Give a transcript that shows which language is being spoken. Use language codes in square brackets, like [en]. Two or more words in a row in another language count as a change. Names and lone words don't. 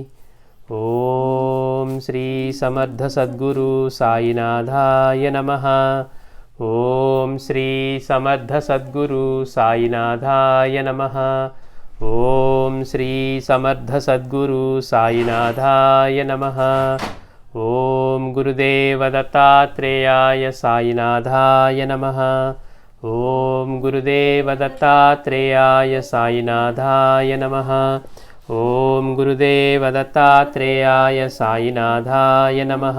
[sa] ఓం శ్రీ సమర్థ సద్గురు సాయినాథాయ నమః. ఓం శ్రీ సమర్థ సద్గురు సాయినాథాయ నమః. ఓం శ్రీ సమర్థ సద్గురు సాయినాథాయ నమః. ॐ गुरुदेव दत्तात्रेयाय साईनाथाय नमः। ॐ गुरुदेव दत्तात्रेयाय साईनाथाय नमः। ॐ गुरुदेव दत्तात्रेयाय साईनाथाय नमः।